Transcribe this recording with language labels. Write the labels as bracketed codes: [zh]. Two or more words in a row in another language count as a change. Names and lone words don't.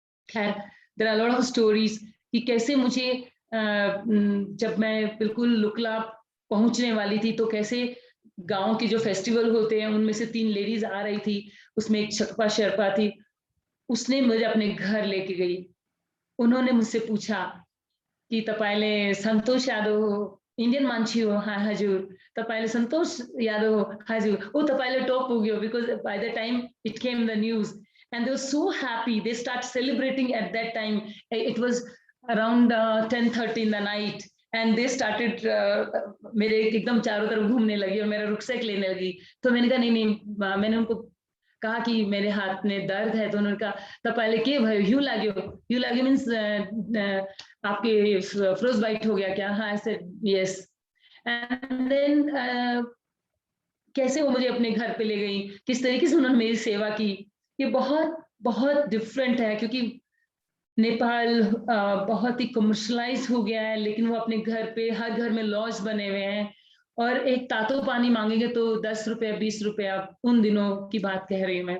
[hi] खैर, [en] there are lot of stories [hi] कि कैसे मुझे जब मैं बिल्कुल लुकला पहुंचने वाली थी तो कैसे गांव के जो फेस्टिवल होते हैं उनमें से 3 लेडीज आ रही थी, उसमें एक शकपा शेरपा थी, उसने मुझे अपने घर लेके गई। उन्होंने मुझसे पूछा कि [ne] तपाईले संतोष यादव हो, इंडियन मान्छे हो? हाँ हजुर। तपाईले संतोष यादव हो? हजुर। ओ तपाईले टॉप पुग्यो, [en] because by the time it came the news and they were so happy, they start celebrating at that time. It was around 10:30 in the night and they started [hi] मेरे एकदम चारों तरफ घूमने लगी और मेरा रुकसेक लेने लगी। तो मैंने कहा नहीं, मैंने उनको कहा कि मेरे हाथ में दर्द है, तो उन्होंने कहा [ne] तपाईले के भयो? ह्यू लाग्यो? ह्यू लाग्यो [hi] मीन्स आपके [en] frost bite [hi] हो गया क्या? हाँ, ऐसे यस। एंड देन कैसे वो मुझे अपने घर पे ले गई, किस तरीके से उन्होंने मेरी सेवा की, ये बहुत बहुत डिफरेंट है। क्योंकि नेपाल बहुत ही कमर्शलाइज हो गया है, लेकिन वो अपने घर पे हर घर में लॉज बने हुए हैं और एक [ne] तातो पानी [hi] मांगेंगे तो 10 रुपया 20 रुपया, उन दिनों की बात कह रही हूँ मैं।